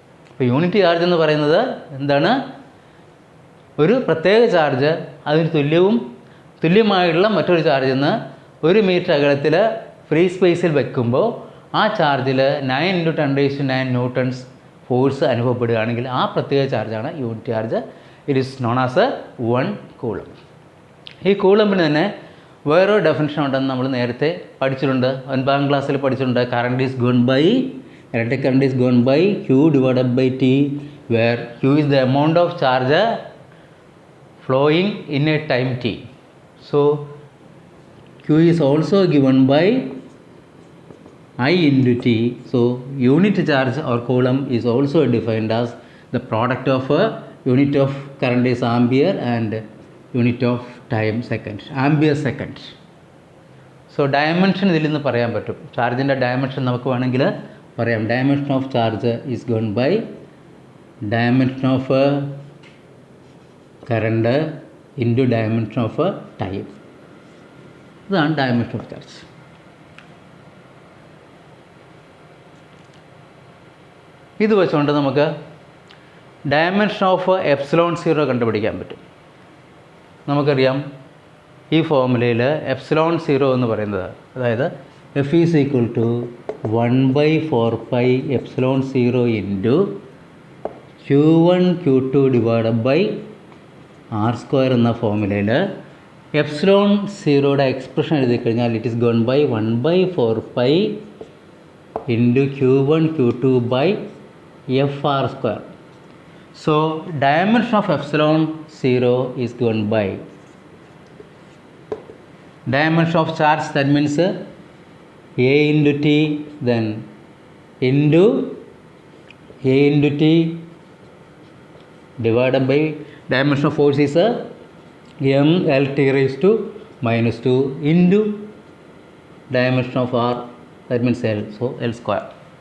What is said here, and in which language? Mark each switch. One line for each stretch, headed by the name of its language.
Malayalam: ഇപ്പോൾ unit charge എന്ന് പറയുന്നത് എന്താണ്? ഒരു പ്രത്യേക ചാർജ് അതിന് തുല്യമായിട്ടുള്ള മറ്റൊരു ചാർജിൽ നിന്ന് 1 മീറ്റർ അകലത്തിൽ ഫ്രീ സ്പേസിൽ വയ്ക്കുമ്പോൾ ആ ചാർജിൽ 9 × 10⁹ ന്യൂട്ടൺസ് ഫോഴ്സ് അനുഭവപ്പെടുകയാണെങ്കിൽ ആ പ്രത്യേക ചാർജാണ് unit charge.
English: It is known as 1 coulomb.
Malayalam: ഈ കൂളംബിന് തന്നെ വേറൊരു ഡെഫിനിഷൻ ഉണ്ടെന്ന് നമ്മൾ നേരത്തെ പഠിച്ചിട്ടുണ്ട്, 9ാം ക്ലാസ്സിൽ പഠിച്ചിട്ടുണ്ട്.
English: Current is gone by electric current is gone by Q divided by T, where Q is the amount of charge flowing in a time T. So Q is also given by I into T. So unit charge or coulomb is also defined as the product of a unit of current is ampere and unit of time second, ampere second. So dimension
Malayalam: ഇതിൽ നിന്ന് പറയാൻ പറ്റും. ചാർജിൻ്റെ dimension നമുക്ക് വേണമെങ്കിൽ പറയാം.
English: Dimension of charge is given by dimension of current into dimension of time.
Malayalam: ഇതാണ് dimension of charge. ഇത് വെച്ചുകൊണ്ട് നമുക്ക് ഡയമെൻഷൻ ഓഫ് എപ്സിലോൺ സീറോ കണ്ടുപിടിക്കാൻ പറ്റും. നമുക്കറിയാം ഈ ഫോർമുലയിൽ എപ്സിലോൺ സീറോ എന്ന് പറയുന്നത്, അതായത്
English: F is equal to 1/4 epsilon zero into Q1 Q2 divided by R square
Malayalam: എന്ന ഫോർമുലയിൽ എപ്സിലോൺ സീറോയുടെ എക്സ്പ്രഷൻ എഴുതി കഴിഞ്ഞാൽ
English: It is gone by 1/4 into Q1 Q2 by F R square. So dimension of epsilon 0 is given by dimension of charge, that means A into T, then into A into T divided by dimension of force is m L T raised to minus 2 into dimension of R, that means L, so L square.